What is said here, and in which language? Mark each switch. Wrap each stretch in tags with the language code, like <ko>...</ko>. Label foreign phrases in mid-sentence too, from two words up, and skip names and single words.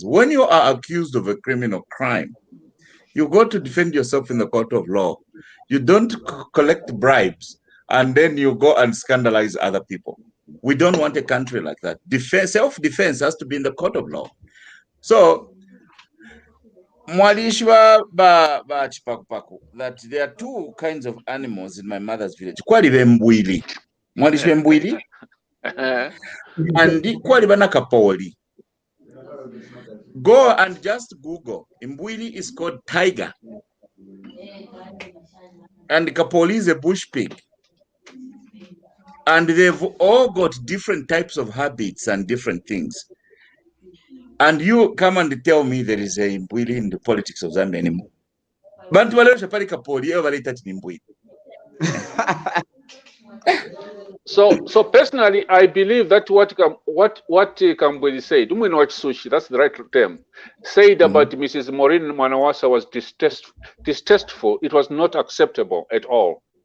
<en>When you are accused of a criminal crime, you go to defend yourself in the court of law. You don't collect bribes and then you go and scandalize other people. We don't want a country like that. Self-defense has to be in the court of law.</en> <bem>So Mwalishwa ba chipakupaku,</bem> <en>that there are two kinds of animals in my mother's village.</en> <bem>Kwali bembwili. Mwalishwa mbwili. And kwali banakapoli.</bem> <en>Go and just Google. Mbwili is called tiger. And kapoli is a bush pig. And they've all got different types of habits and different things. And you come and tell me there is a Mbwili in the politics of Zambia anymore.</en> <bem>Bantu wale shapari kapoli wale tati Mbwili.</bem> <en>So personally, I believe that what Kambwili said, sushi, that's the right term, said about Mrs. Maureen Mwanawasa was distasteful. It was not acceptable at all.</en>